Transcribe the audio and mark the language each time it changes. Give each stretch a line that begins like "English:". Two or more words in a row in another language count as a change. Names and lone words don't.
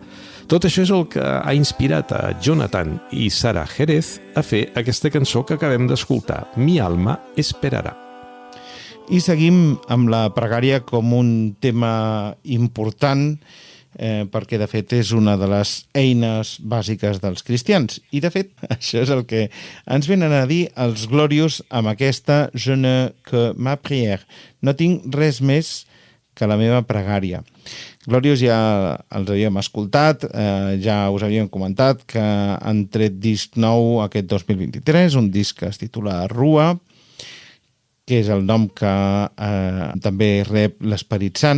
Catalan: Tot això és el que ha inspirat a Jonathan i Sara Jerez a fer aquesta cançó que acabem d'escoltar, Mi alma esperarà. I seguim amb la pregària com un tema important perquè, de fet, és una de les eines bàsiques dels cristians. I, de fet, això és el que ens venen a dir els Glorious amb aquesta Je ne que ma prière. No tinc res més que la meva pregària. Glorious ja els havíem escoltat, ja us havíem comentat que han tret disc nou aquest 2023, un disc que es titula Rua, que és el nom que també rep l'Esperit Sant.